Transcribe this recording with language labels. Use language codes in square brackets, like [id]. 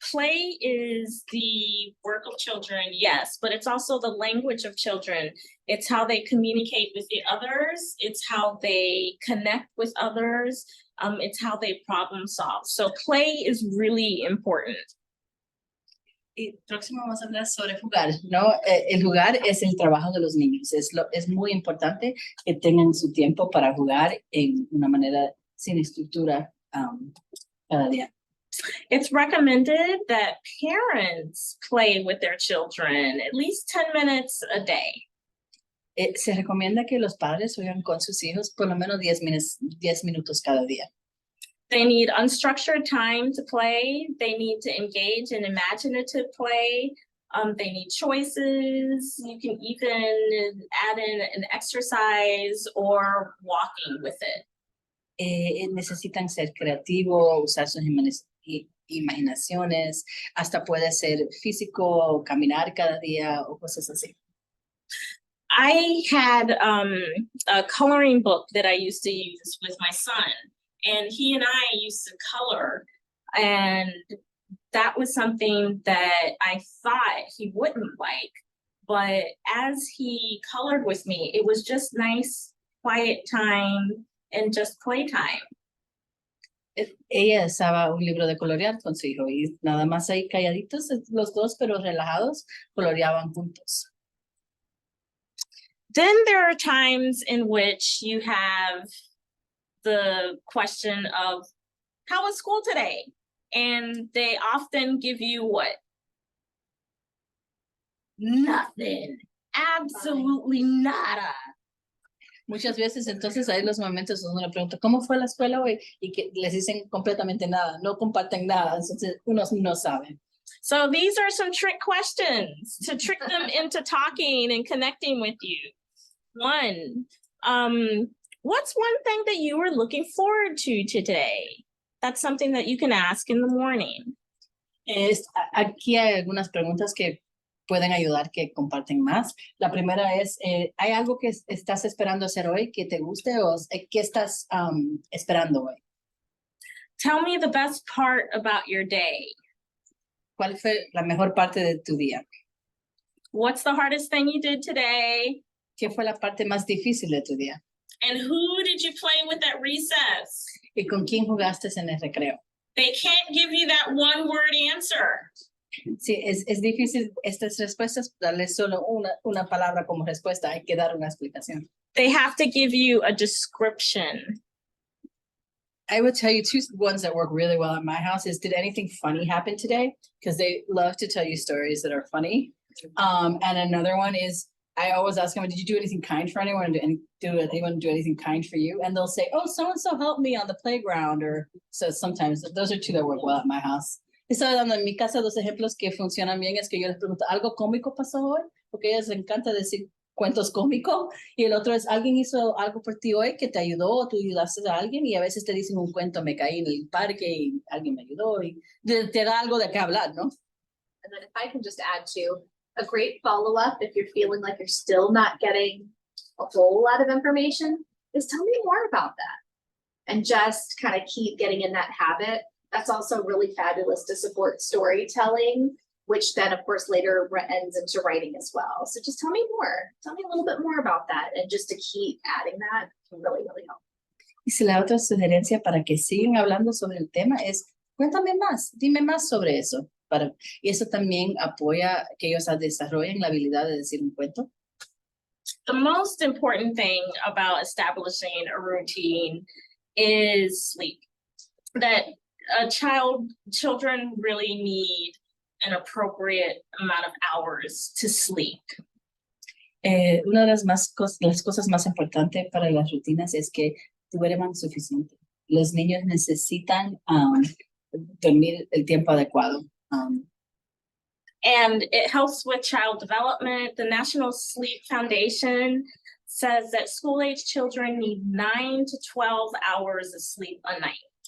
[en] Play is the work of children, yes, but it's also the language of children. It's how they communicate with the others. It's how they connect with others. It's how they problem solve. So play is really important. [es] Y próximo vamos a hablar sobre jugar, ¿no? El jugar es el trabajo de los niños. Es muy importante que tengan su tiempo para jugar en una manera sin estructura cada día. [en] It's recommended that parents play with their children at least 10 minutes a day. [es] Se recomienda que los padres jueguen con sus hijos por lo menos 10 minutos cada día. [en] They need unstructured time to play. They need to engage in imaginative play. They need choices. You can even add in an exercise or walking with it. [es] Necesitan ser creativos, usar sus imaginaciones, hasta puede ser físico, caminar cada día o cosas así. [en] I had a coloring book that I used to use with my son, and he and I used to color, and that was something that I thought he wouldn't like, but as he colored with me, it was just nice, quiet time and just playtime. [es] Ella usaba un libro de colorear con su hijo y nada más ahí calladitos los dos, pero relajados, coloreaban juntos. [en] Then there are times in which you have the question of, how was school today? And they often give you what? Nothing. Absolutely nada. [es] Muchas veces entonces hay los momentos donde uno pregunta, ¿cómo fue la escuela hoy? Y que les dicen completamente nada, no comparten nada, entonces uno no sabe. [en] So these are some trick questions to trick them into talking and connecting with you. One, what's one thing that you were looking forward to today? That's something that you can ask in the morning. [es] Aquí hay algunas preguntas que pueden ayudar que comparten más. La primera es, ¿hay algo que estás esperando hacer hoy que te guste o qué estás esperando hoy? [en] Tell me the best part about your day. [es] ¿Cuál fue la mejor parte de tu día? [en] What's the hardest thing you did today? [es] ¿Qué fue la parte más difícil de tu día? [en] And who did you play with at recess? [es] ¿Y con quién jugaste en el recreo? [en] They can't give you that one word answer. [es] Sí, es difícil estas respuestas, darle solo una palabra como respuesta, hay que dar una explicación. [en] They have to give you a description. I would tell you two ones that work really well at my house is, did anything funny happen today? Because they love to tell you stories that are funny. And another one is, I always ask them, did you do anything kind for anyone? Did anyone do anything kind for you? And they'll say, oh, so-and-so helped me on the playground. Or so sometimes those are two that work well at my house. [es] Estaba dando en mi casa dos ejemplos que funcionan bien, es que yo les pregunto, ¿algo cómico pasó hoy? Porque a ellas les encanta decir cuentos cómicos. Y el otro es, ¿alguien hizo algo por ti hoy que te ayudó o tú ayudaste a alguien? Y a veces te dicen un cuento, me caí en el parque y alguien me ayudó. Y te da algo de qué hablar, ¿no? [en] And then if I can just add to a great follow-up, if you're feeling like you're still not getting a whole lot of information, is tell me more about that. And just kind of keep getting in that habit. That's also really fabulous to support storytelling, which then of course later ends into writing as well. So just tell me more, tell me a little bit more about that. And just to keep adding that can really, really help. [es] Y si la otra sugerencia para que sigan hablando sobre el tema es, cuéntame más, dime más sobre eso. Y eso también apoya que ellos desarrollen la habilidad de decir un cuento. [en] The most important thing about establishing a routine is sleep. That children really need an appropriate amount of hours to sleep. [es] Una de las cosas más importantes para las rutinas es que duerman suficiente. Los niños necesitan dormir el tiempo adecuado. [en] And it helps with child development. The National Sleep Foundation says that school-age children need 9 to 12 hours of sleep a night.